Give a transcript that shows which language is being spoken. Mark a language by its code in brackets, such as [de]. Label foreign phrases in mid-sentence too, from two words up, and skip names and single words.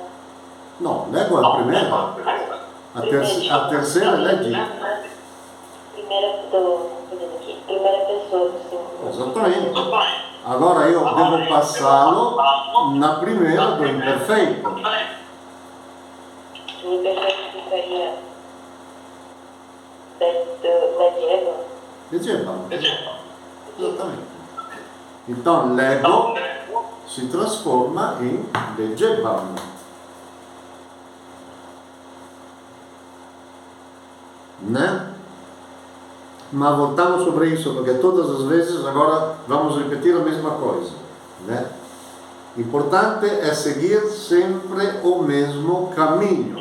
[pt] Não, leggo é a primeira. A terceira é leggi. Primeira pessoa do singular. Exatamente. Agora eu devo passá-lo na primeira do imperfeito. O imperfeito ficaria leggero. Leggevano. Exatamente. Então, [it] leggo si trasforma in leggevano. [pt] Né? Mas voltamos sobre isso, porque todas as vezes agora vamos repetir a mesma coisa. Né? Importante é seguir sempre o mesmo caminho.